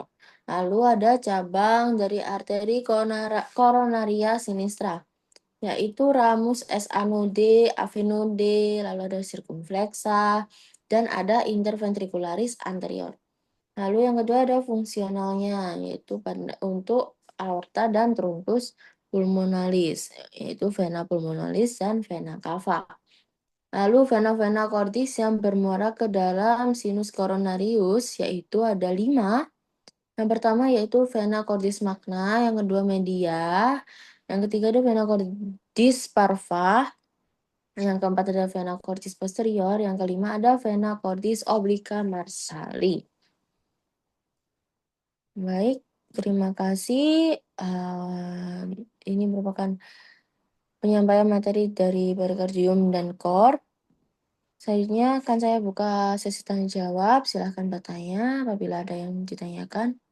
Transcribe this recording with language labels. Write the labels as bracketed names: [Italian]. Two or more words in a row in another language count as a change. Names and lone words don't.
[Indonesian] Lalu ada cabang dari arteri koronaria sinistra, yaitu ramus SA node, AV node, lalu ada circumflexa, dan ada [Latin] interventricularis anterior. [Indonesian] Lalu yang kedua ada fungsionalnya, yaitu untuk aorta dan [Latin] truncus pulmonalis, [Indonesian] yaitu [Latin] vena pulmonalis [Indonesian] dan [Latin] vena cava. [Indonesian] Lalu vena-vena cordis yang bermuara ke dalam [Latin] sinus coronarius, [Indonesian] yaitu ada 5. Yang pertama yaitu [Latin] vena cordis magna, [Indonesian] yang kedua media, yang ketiga ada [Latin] vena cordis parva, [Indonesian] yang keempat ada [Latin] vena cordis posterior, [Indonesian] yang kelima ada [Latin] vena cordis obliqua marsali. [Indonesian] Baik, terima kasih. Ini merupakan penyampaian materi dari perikardium dan core. Selanjutnya akan saya buka sesi tanya jawab. Silahkan bertanya apabila ada yang ditanyakan.